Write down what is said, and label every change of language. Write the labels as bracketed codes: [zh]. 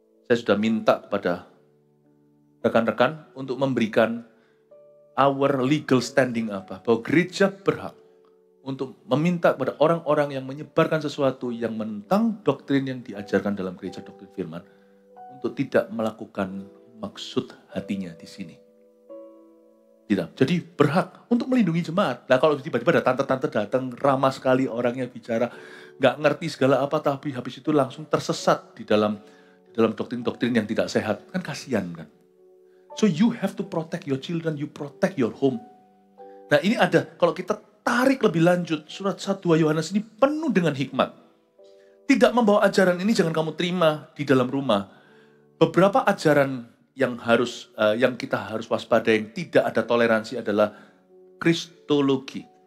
[id] Saya sudah minta kepada rekan-rekan untuk memberikan [en] our legal standing [id] apa, bahwa gereja berhak untuk meminta kepada orang-orang yang menyebarkan sesuatu yang menentang doktrin yang diajarkan dalam gereja doktrin firman untuk tidak melakukan maksud hatinya di sini. Tidak. Jadi berhak untuk melindungi jemaat. Nah kalau tiba-tiba ada tante-tante datang ramah sekali orangnya bicara, nggak ngerti segala apa, tapi habis itu langsung tersesat di dalam doktrin-doktrin yang tidak sehat, kan kasihan kan. [en] So you have to protect your children, you protect your home. [id] Nah ini ada, kalau kita tarik lebih lanjut, surat 1-2 Yohanes ini penuh dengan hikmat. Tidak membawa ajaran ini jangan kamu terima di dalam rumah. Beberapa ajaran yang kita harus waspada, yang tidak ada toleransi adalah Kristologi.